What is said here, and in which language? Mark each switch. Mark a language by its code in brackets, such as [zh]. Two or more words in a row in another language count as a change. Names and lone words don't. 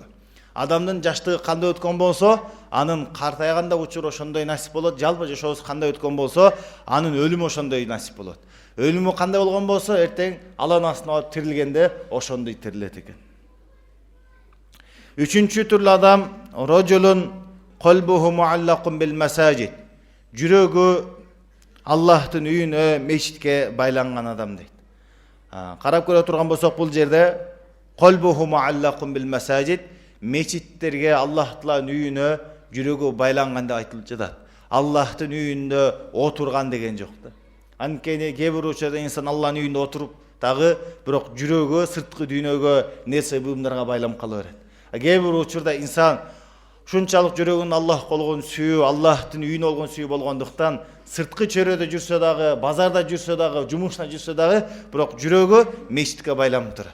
[ky] Адамдын жаштыгы кандай өткөн болсо, анын картайганда учуру ошондой насип болот. Жалпы жашоосу кандай өткөн болсо, анын өлүмү ошондой насип болот. Өлүмү кандай болгон болсо, эртең Алланын астына барып тирилгенде ошондой тирилет экен. Үчүнчү түрлүү адам [ar] رجل قلبه معلق بالمساجد. [ky] Жүрөгү Аллахтын үйүнө, мечитке байланган адам дейт. Карап көрө турган болсок, бул жерде [ar] قلبه معلق بالمساجد, [ky] мечиттерге, Аллах Тааланын үйүнө жүрөгү байланган деп айтылып жатат. Аллахтын үйүндө отурган деген жок да. Анткени кээ бир учурда инсан Аллахтын үйүндө отуруп дагы бирок жүрөгү сырткы дүйнөгө нерсе буюмдарга байланып кала берет. Кээ бир учурда инсан шунчалык жүрөгүн Аллах болгон сүйүү, Аллахтын үйүнө болгон сүйүү болгондуктан сырткы чөйрөдө жүрсө дагы, базарда жүрсө дагы, жумушта жүрсө дагы, бирок жүрөгү мечитке байланып турат.